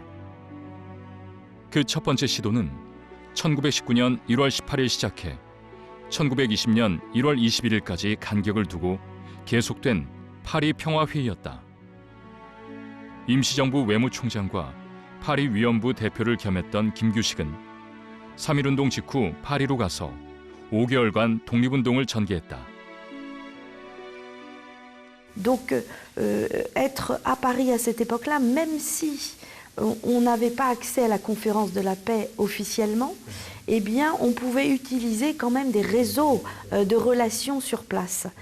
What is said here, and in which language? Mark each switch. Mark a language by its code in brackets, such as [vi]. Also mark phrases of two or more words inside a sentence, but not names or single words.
[ko] 그 첫 번째 시도는 1919년 1월 18일 시작해 1920년 1월 21일까지 간격을 두고 계속된 파리 평화회의였다. 임시정부 외무총장과 파리 위원부 대표를 겸했던 김규식은 3.1운동 직후 파리로 가서 5개월간 독립운동을 전개했다. [fr] Donc être à Paris à cette époque-là, même si on n'avait pas accès à la conférence de la paix officiellement, eh bien on pouvait utiliser quand même des réseaux de relations sur place.